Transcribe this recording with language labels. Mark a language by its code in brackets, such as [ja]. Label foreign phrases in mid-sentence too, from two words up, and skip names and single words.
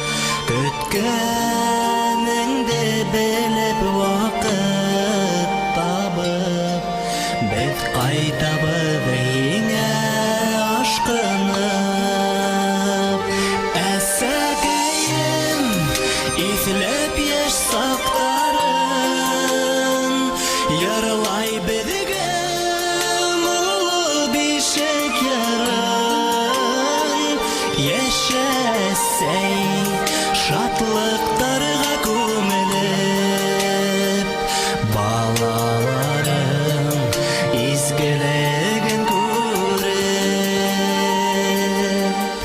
[tt] Көткәнеңде белеп вакыт табып, без кайтабыз еңә ашкынып. [ba] Әсәкәем, иҫләп яшь саҡтарын, йырлай беҙгә муллы бишек йырын. Йәшә әсәй, шатлыҡтарға күмелеп, балаларың изгелеген күреп.